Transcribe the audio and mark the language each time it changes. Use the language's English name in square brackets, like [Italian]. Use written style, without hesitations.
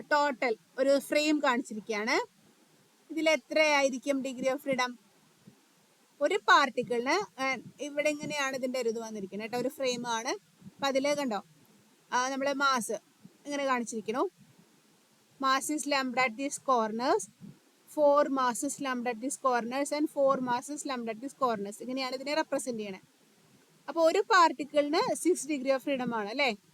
[Malayalam] Total ഒരു frame കാണിച്ചിരിക്കുകയാണ്. ഇതിൽ എത്രയായിരിക്കും ഡിഗ്രി ഓഫ് ഫ്രീഡം? ഒരു പാർട്ടിക്കിളിന് ഇവിടെ ഇങ്ങനെയാണ് ഇതിന്റെ ഒരു ഇത് വന്നിരിക്കുന്നത് കേട്ടോ. ഒരു ഫ്രെയിം ആണ്. അപ്പൊ അതില് കണ്ടോ, നമ്മളെ മാസ് ഇങ്ങനെ കാണിച്ചിരിക്കുന്നു. [English] Mass is lumped at these corners, 4 masses lumped at these corners and 4 masses lumped at these corners. [Malayalam] ഇങ്ങനെയാണ് ഇതിനെ റെപ്രസെന്റ് ചെയ്യണേ. അപ്പൊ ഒരു പാർട്ടിക്കിളിന് 6 ഡിഗ്രി ഓഫ് ഫ്രീഡം ആണ് അല്ലേ.